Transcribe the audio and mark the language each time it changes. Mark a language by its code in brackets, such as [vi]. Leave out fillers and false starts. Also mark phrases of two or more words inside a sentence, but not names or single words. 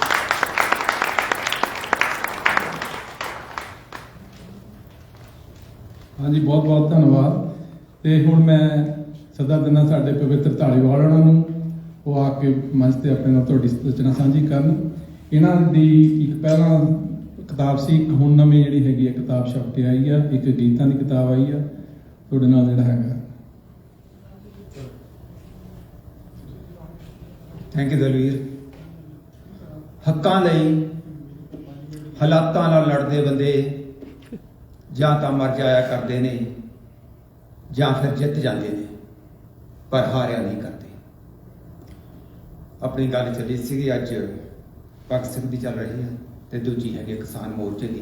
[pa] ਹਾਂਜੀ, ਬਹੁਤ ਬਹੁਤ ਧੰਨਵਾਦ। ਤੇ ਹੁਣ ਮੈਂ ਸੱਦਾ ਦਿੰਦਾ ਸਾਡੇ ਪਵਿੱਤਰ ਧਾਲੀਵਾਲ ਉਹਨਾਂ ਨੂੰ, ਉਹ ਆ ਕੇ ਮੰਚ ਤੇ ਆਪਣੇ ਨਾਲ ਤੁਹਾਡੀ ਰਚਨਾ ਸਾਂਝੀ ਕਰਨ। ਇਹਨਾਂ ਦੀ ਇੱਕ ਪਹਿਲਾਂ ਕਿਤਾਬ ਸੀ, ਇੱਕ ਹੁਣ ਨਵੀਂ ਜਿਹੜੀ ਹੈਗੀ ਹੈ ਕਿਤਾਬ ਛਪ ਕੇ ਆਈ ਹੈ, ਇੱਕ ਗੀਤਾਂ ਕੀ ਕਿਤਾਬ ਆਈ ਹੈ ਤੁਹਾਡੇ ਨਾਲ ਜਿਹੜਾ ਹੈਗਾ। [en] thank you दलवीर। [pa] ਹੱਕਾਂ ਲਈ ਹਾਲਾਤਾਂ ਨਾਲ ਲੜਦੇ ਬੰਦੇ ਜਾਂ ਤਾਂ ਮਰ ਜਾਇਆ ਕਰਦੇ ਨੇ ਜਾਂ ਫਿਰ ਜਿੱਤ ਜਾਂਦੇ ਨੇ, ਪਰ ਹਾਰਿਆ ਨਹੀਂ ਕਰਤੇ। ਅਪਣੀ ਗੱਲ ਚੱਲੀ ਸੀ ਅੱਜ ਭਗਤ ਸਿੰਘ ਦੀ ਚੱਲ ਰਹੀ ਹੈ ਤੇ ਦੂਜੀ ਹੈ ਕਿਸਾਨ ਮੋਰਚੇ ਕੀ।